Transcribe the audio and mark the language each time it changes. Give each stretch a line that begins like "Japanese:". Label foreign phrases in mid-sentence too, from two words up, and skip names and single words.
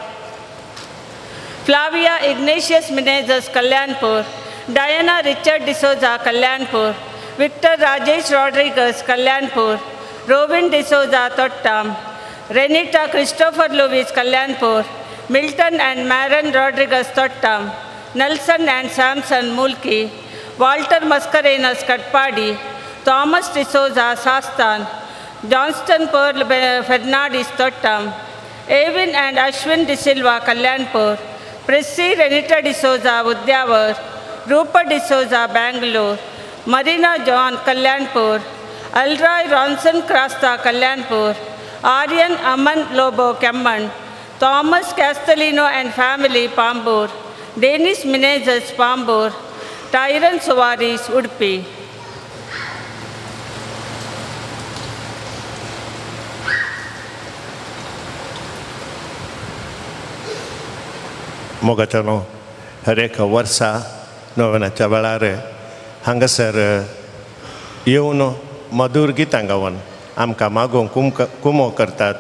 Konkani: Flavia Ignatius Menezes, Kalyanpur, Diana Richard D'Souza, Kalyanpur, Victor Rajesh Rodriguez, Kalyanpur, Robin D'Souza, Tottam, Renita Christopher Lewis, Kalyanpur, Milton and Maron Rodriguez, Tottam, Nelson and Samson Mulki, Walter Mascarenas, Katpadi, Thomas D'Souza, Sastan, Johnston Pearl Fernandez, Tottam, Evin and Ashwin D'Silva, Kalyanpur, Prissy Renita D'Souza, Udyavar, Rupert D'Souza, Bangalore, Marina John, Kalyanpur, Alroy Ronson Krasta, Kalyanpur, Aryan Aman Lobo, Kemman, Thomas Castellino and family, Pambur, Denis Menezes, Pambur, Tyron Suwaris, Udupi. मोगाच्यानो हर एक वर्सा नोवेनाच्या वेळार हांगासर येवन मधुर गितां गावन आमकां मागोवंक कुमो करतात.